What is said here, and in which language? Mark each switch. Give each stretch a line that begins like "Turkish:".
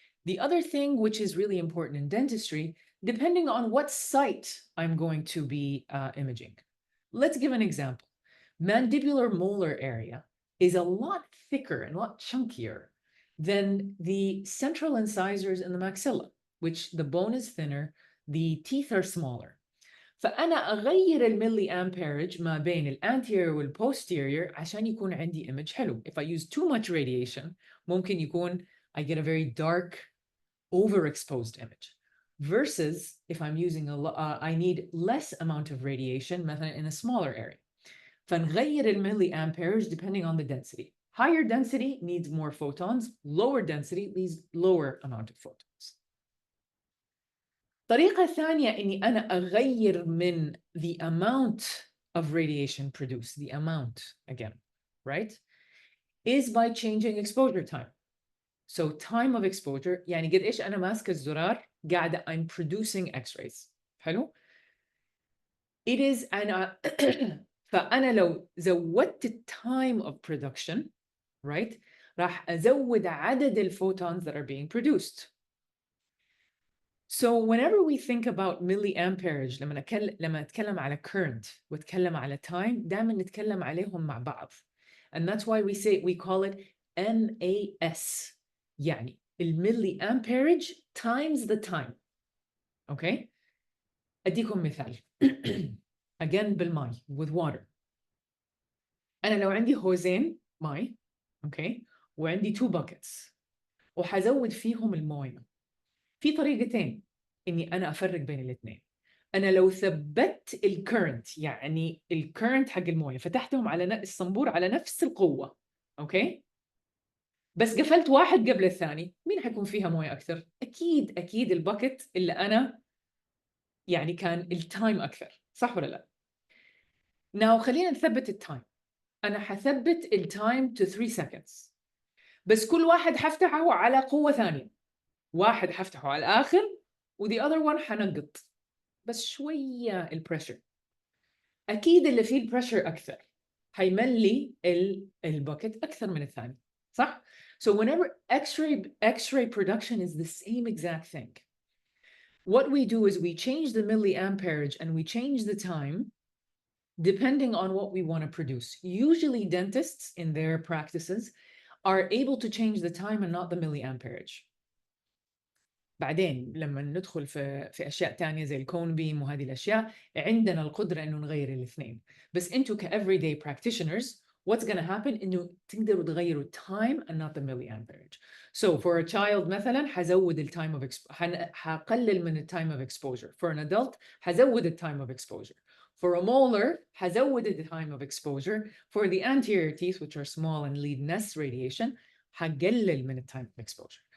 English: The other thing which is really important in dentistry, depending on what site I'm going to be imaging. Let's give an example. Mandibular molar area is a lot thicker and a lot chunkier than the central incisors in the maxilla, which the bone is thinner, the teeth are smaller.
Arabic: فأنا أغير الملي amperage ما بين الانتيريور والبوستيريور عشان يكون عندي image حلو.
English: If I use too much radiation,
Arabic: ممكن يكون
English: I get a very dark, overexposed image. Versus if I'm using I need less amount of radiation
Arabic: مثلا
English: in a smaller area.
Arabic: فنغير الملي
English: amperage depending on the density. Higher density needs more photons, lower density needs lower amount of photons.
Arabic: طريقة ثانية إني أنا أغير من
English: the amount of radiation produced, the amount again, right? Is by changing exposure time. So time of exposure,
Arabic: يعني قد إيش أنا ماسكة الزرار قاعدة
English: I'm producing X-rays.
Arabic: حلو؟
English: It is
Arabic: أنا فأنا لو زودت
English: time of production, right?
Arabic: راح أزود عدد الphotons
English: that are being produced. So whenever we think about milliamperage
Arabic: لما نتكلم على current واتكلم على time دائما نتكلم عليهم مع بعض.
English: And that's why we call it MAS.
Arabic: يعني
English: milliamperage times the time.
Arabic: Okay? أديكم مثال.
English: Again
Arabic: بالماء
English: with water.
Arabic: أنا لو عندي هوزين ماء okay وعندي 2 buckets وحزود فيهم المويه. في طريقتين إني أنا أفرق بين الاثنين. أنا لو ثبت الكرنت يعني الكرنت حق الموية فتحتهم على الصنبور على نفس القوة أوكي؟ بس قفلت واحد قبل الثاني مين حيكون فيها موية أكثر؟ أكيد الباكت اللي أنا يعني كان التايم أكثر صح ولا لا؟ Now خلينا نثبت التايم. أنا حثبت التايم
English: to 3 seconds
Arabic: بس كل واحد حفتحه على قوة ثانية. واحد حفتحه على الآخر وذي
English: other one
Arabic: حنقط بس شوية البريشر. أكيد اللي فيه البريشر أكثر حيملي الباكت أكثر من الثاني صح؟
English: So whenever X-ray production is the same exact thing. What we do is we change the milliamperage and we change the time depending on what we want to produce. Usually dentists in their practices are able to change the time and not the milliamperage.
Arabic: بعدين لما ندخل في اشياء تانية زي الكون بيم وهذه الاشياء عندنا القدره انه نغير الاثنين بس انتوا
English: everyday practitioners what's going to happen
Arabic: انه تقدروا تغيروا
English: time and not the milliamperage. So for a child
Arabic: مثلا حزود التايم of حقلل من التايم
English: of exposure. For an adult
Arabic: حزود التايم
English: of exposure. For a molar حزود التايم of exposure. For the anterior teeth which are small and lead nest radiation
Arabic: حقلل من التايم
English: of exposure.